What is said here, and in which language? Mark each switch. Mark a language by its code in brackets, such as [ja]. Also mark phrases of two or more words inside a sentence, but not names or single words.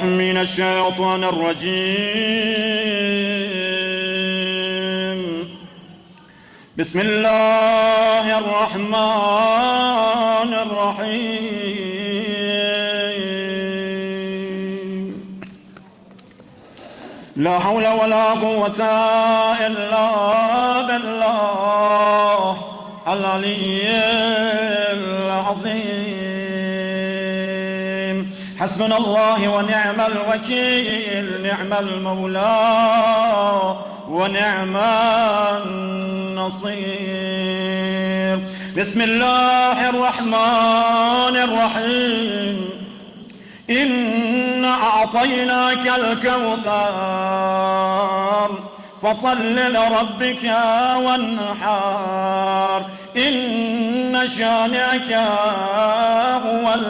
[ar] Mineşşeytanirracim. Bismillahirrahmanirrahim. لا حول ولا قوة إلا بالله العلي العظيم. حسبنا الله ونعم الوكيل نعم المولى ونعم النصير. Bismillahirrahmanirrahim. إنا أعطيناك الكوثر فصل لربك وانحر إن شانئك هو